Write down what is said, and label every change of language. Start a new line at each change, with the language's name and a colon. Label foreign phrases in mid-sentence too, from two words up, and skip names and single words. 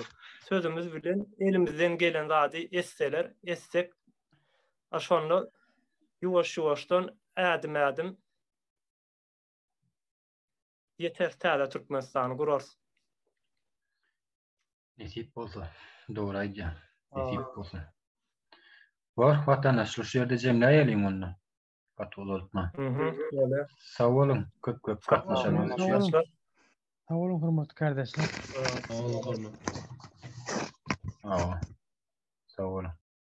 Turkmen: Sözümüz bilen elimizden gelen zady essek aşonda ýuwaş-ýuwaşdan ädim yeter täze Türkmenistany gurars. Nesip bolsa, dogry aýdýar. Nesip bolsa. Var watandaşlyk şerde jemläýäliň onu. Katolukma. Öyle. Sağ olun. Köp katnaşalım. Sağ olun hürmetli kardeşler. Sağ olun. Sağ olun.